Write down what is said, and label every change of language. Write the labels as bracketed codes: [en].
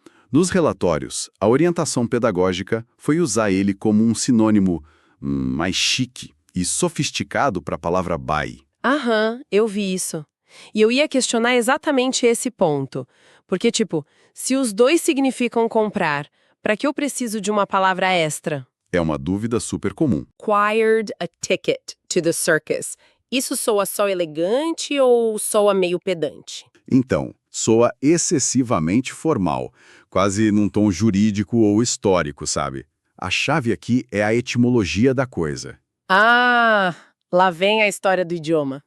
[pt] Nos relatórios, a orientação pedagógica foi usar ele como um sinônimo mais chique e sofisticado para a palavra buy. Aham, eu vi isso. E eu ia questionar exatamente esse ponto. Porque, tipo, se os dois significam comprar, para que eu preciso de uma palavra extra? É uma dúvida super comum. [en] Acquired a ticket to the circus. [pt] Isso soa só elegante ou soa meio pedante? Então, soa excessivamente formal, quase num tom jurídico ou histórico, sabe? A chave aqui é a etimologia da coisa. Ah, lá vem a história do idioma.